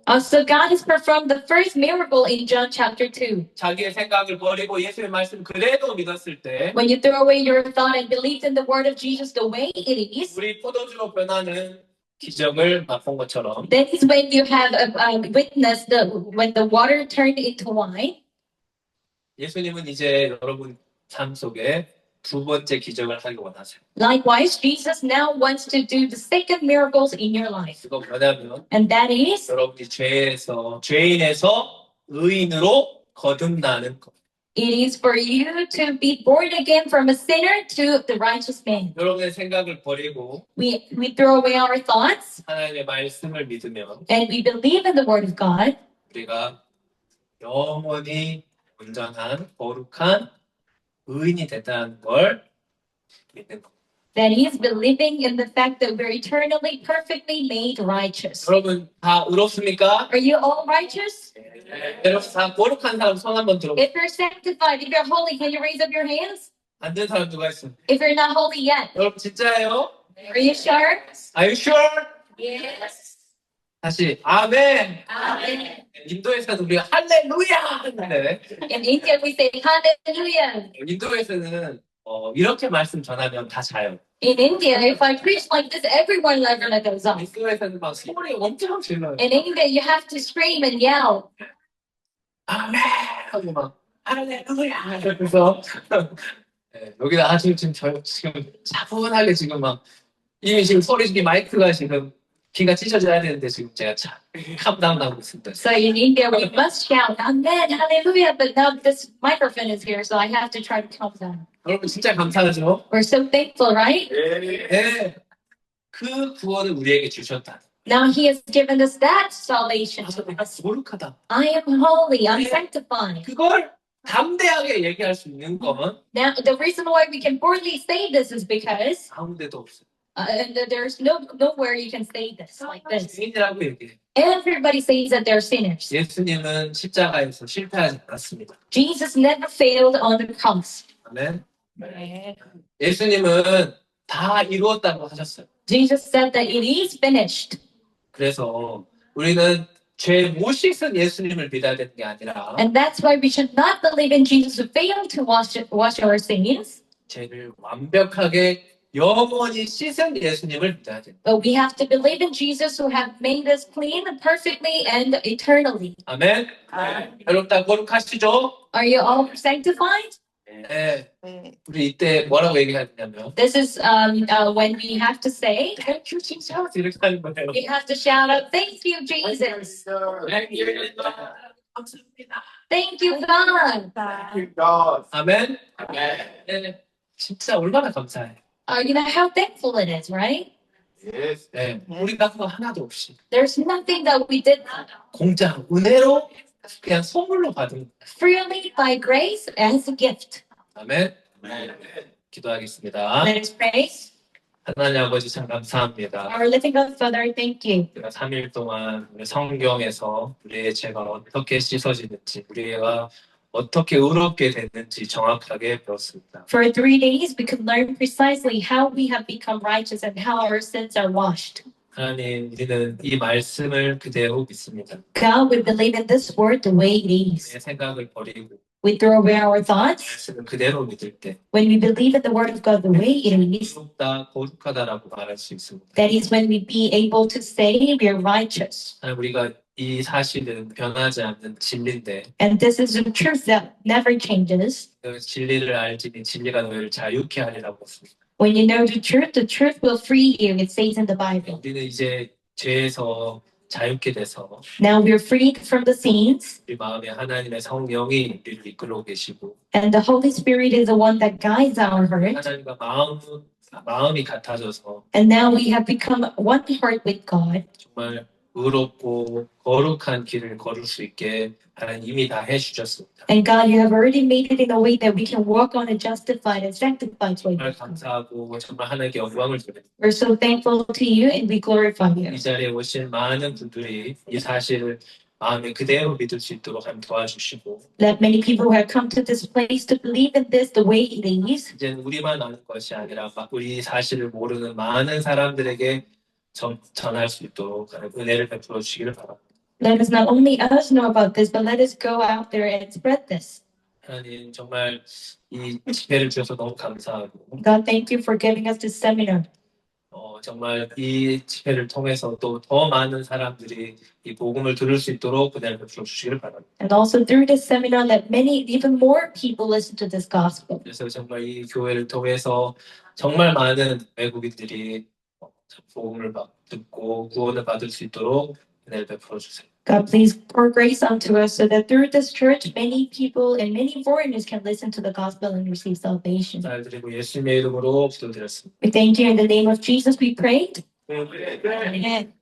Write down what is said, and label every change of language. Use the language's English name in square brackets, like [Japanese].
[English] So God has performed the first miracle in John chapter 2. [Korean] 자기의 생각을 버리고 예수의 말씀 그대로 믿었을 때 [English] When you throw away your thought and believed in the word of Jesus the way it is, [Korean] 우리 포도주로 변하는 기적을 맛본 것처럼 [English] that is when you have witnessed when the water turned into wine. [Korean] 예수님은 이제 여러분 삶 속에 두 번째 기적을 하기 원하세요. [English] Likewise, Jesus now wants to do the second miracles in your life. [Korean] 그거 뭐냐면 [English] And that is, [Korean] 여러분이 죄인에서 의인으로 거듭나는 것. [English] it is for you to be born again from a sinner to the righteous man. [Korean] 여러분의 생각을 버리고 [English] We throw away our thoughts [Korean] 하나님의 말씀을 믿으면 [English] and we believe in the word of God. [Korean] 우리가 영원히 온전한 거룩한 의인이 됐다는 걸 믿는 것. [English] That is believing in the fact that we're eternally, perfectly made righteous. [Korean] 여러분 다 의롭습니까? [English] Are you all righteous? [Korean] 여러분 다 거룩한 사람 손 한번 들어. [English] If you're sanctified, if you're holy, can you raise up your hands? [Korean] 안 된 사람 누가 있어? [English] If you're not holy yet, [Korean] 여러분 진짜예요? [English] are you sure? Are you sure? Yes. [Korean] 다시 아멘. [English] Amen. [Korean] 인도에서는 우리가 할렐루야 하는데 [English] In India, we say hallelujah. [Korean] 인도에서는 이렇게 말씀 전하면 다 자요. [English] In India, if I preach like this, everyone level goes up. [Korean] 인도에서는 막 소리 엄청 질러요. [English] In India, you have to scream and yell. [Korean] 아멘 하고 막 할렐루야 그래서 네, 여기다 아주 지금 차분하게 지금 막 이미 지금 소리 지금 마이크가 지금 귀가 찢어져야 되는데 지금 제가 캄다운 하고 있습니다. [English] So in India, we must shout, Amen, hallelujah. But now this microphone is here, so I have to try to calm down. [Korean] 여러분 진짜 감사하죠? [English] We're so thankful, right? [Korean] 네. 그 구원을 우리에게 주셨다. [English] Now he has given us that salvation to [Korean] 내가 [English] us. [Korean] 거룩하다. [English] I am holy, I'm sanctified. [Korean] 그걸 담대하게 얘기할 수 있는 건 [English] Now, the reason why we can boldly say this is because [Korean] 아무데도 없어요. [English] and there's nowhere you can say this like this. [Korean] 죄인이라고 얘기해. [English] Everybody says that they're sinners. [Korean] 예수님은 십자가에서 실패하지 않았습니다. [English] Jesus never failed on the cross. [Korean] 아멘. 예수님은 다 이루었다고 하셨어요. [English] Jesus said that it is finished. [Korean] 그래서 우리는 죄 못 씻은 예수님을 믿어야 되는 게 아니라 [English] And that's why we should not believe in Jesus who failed to wash our sins. [Korean] 죄를 완벽하게 영원히 씻은 예수님을 믿어야 됩니다. [English] But we have to believe in Jesus who have made us clean perfectly and eternally. [Korean] 아멘. 여러분 다 거룩하시죠? [English] Are you all sanctified? [Korean] 네. 우리 이때 뭐라고 얘기하냐면 [English] This is when we have to say, Thank you, Jesus. [Korean] 이렇게 하는 거예요. [English] we have to shout out, thank you, Jesus. [Korean] 감사합니다. [English] Thank you, God. [Korean] 아멘. 네. 진짜 얼마나 감사해. [English] You know how thankful it is, right? [Korean] 네, 우리가 그거 하나도 없이 [English] There's nothing that we did [Korean] 공짜 은혜로 그냥 선물로 받은 [English] freely by grace as a gift. [Korean] 아멘. 기도하겠습니다. [English] Let us pray. [Korean] 하나님 아버지 참 감사합니다. [English] Our living God, Father, thank you. [Korean] 우리가 3일 동안 우리 성경에서 우리의 죄가 어떻게 씻어지는지, 우리가 어떻게 의롭게 됐는지 정확하게 배웠습니다. [English] For 3 days, we could learn precisely how we have become righteous and how our sins are washed. [Korean] 하나님, 우리는 이 말씀을 그대로 믿습니다. [English] God, we believe in this word the way it is. [Korean] 내 생각을 버리고 [English] We throw away our thoughts [Korean] 말씀을 그대로 믿을 때 [English] when we believe in the word of God the way it is. [Korean] 의롭다, 거룩하다라고 말할 수 있습니다. [English] That is when we be able to say we are righteous. [Korean] 하나님, 우리가 이 사실은 변하지 않는 진리인데 [English] And this is the truth that never changes. [Korean] 그 진리를 알지니 진리가 너희를 자유케 하리라고 했습니다. [English] When you know the truth will free you, it says in the Bible. [Korean] 우리는 이제 죄에서 자유케 돼서 [English] Now we are freed from the sins, [Korean] 우리 마음에 하나님의 성령이 우리를 이끌고 계시고 [English] and the Holy Spirit is the one that guides our heart. [Korean] 하나님과 마음이 같아져서 [English] And now we have become one heart with God. [Korean] 정말 의롭고 거룩한 길을 걸을 수 있게 하나님 이미 다 해주셨습니다. [English] And God, you have already made it in a way that we can walk on a justified and sanctified way. [Korean] 정말 감사하고 정말 하나님께 영광을 드립니다. [English] We're so thankful to you and we glorify you. [Korean] 이 자리에 오신 많은 분들이 이 사실을 마음에 그대로 믿을 수 있도록 하나님 도와주시고 [English] Let many people who have come to this place to believe in this the way it is. [Korean] 이제 우리만 아는 것이 아니라 우리 사실을 모르는 많은 사람들에게 전할 수 있도록 하나님 은혜를 베풀어 주시기를 바랍니다. [English] Let us not only us know about this, but let us go out there and spread this. [Korean] 하나님 정말 이 집회를 주셔서 너무 감사하고 [English] God, thank you for giving us this seminar. [Korean] 정말 이 집회를 통해서 또 더 많은 사람들이 이 복음을 들을 수 있도록 은혜를 베풀어 주시기를 바랍니다. [English] And also through this seminar, let many, even more people listen to this gospel. [Korean] 그래서 정말 이 교회를 통해서 정말 많은 외국인들이 복음을 듣고 구원을 받을 수 있도록 은혜를 베풀어 주세요. [English] God, please pour grace unto us so that through this church, many people and many foreigners can listen to the gospel and receive salvation. [Korean] 감사드리고 예수님의 이름으로 기도드렸습니다. [English] We thank you in the name of Jesus, we prayed. Amen.